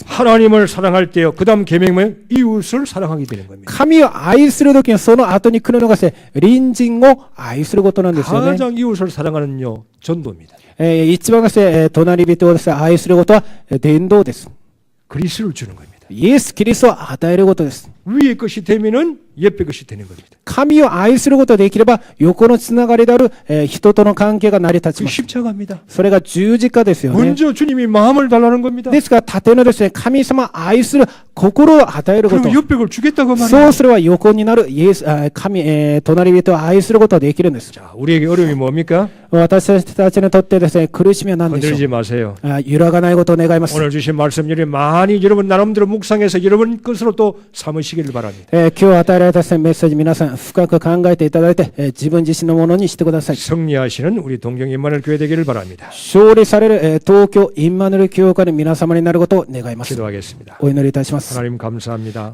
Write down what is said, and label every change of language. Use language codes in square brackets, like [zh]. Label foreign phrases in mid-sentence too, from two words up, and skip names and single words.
[ko] 하나님을 사랑할 때요. 그다음 계명은 이웃을 사랑하게 되는 겁니다. [ja] 神を愛するときにその後に来るのがですね、隣人を愛することなんですよね。 [ko] 가장 이웃을 사랑하는요. 전도입니다. [ja] 一番ですね、隣人をですね、愛することは伝道です。 [ko] 그리스도를 주는 겁니다. [ja] イエス・キリストを与えることです。 [ko] 위의 것이 되면은 옆의 것이 되는 겁니다. [ja] 神を愛することができれば、横のつながりである人との関係が成り立ち [ko] 그 [ja] ます。 [ko] 십자가입니다. [ja] それが十字架ですよね。 [ko] 먼저 주님이 마음을 달라는 겁니다. [ja] ですから、縦のですね、神様を愛する心を与えること。 [ko] 그리고 옆에 걸 주겠다고 [ja] そ [ko] 말해요. [ja] うすれば横になるイエス、隣人を愛することができるんです。 [ko] 자, 우리에게 어려움이 뭡니까? [ja] 私たちにとってですね、苦しみは何でしょ [ko] 건드리지 [ja] う。 [ko] 마세요. [ja] 揺らがないことを願います。 [ko] 오늘 주신 말씀 여러분 많이 여러분 나름대로 묵상해서 여러분 것으로 또 삼으시기를 바랍니다. [ja] 今日与えられたですねメッセージ皆さん深く考えていただいて、自分自身のものにしてください。 [ko] 승리하시는 우리 동경 임마누엘 교회 되기를 바랍니다. [ja] 勝利される東京インマヌエル教会の皆様になることを願います。 [ko] 기도하겠습니다. [ja] お祈りいたします。 [ko] 하나님 감사합니다.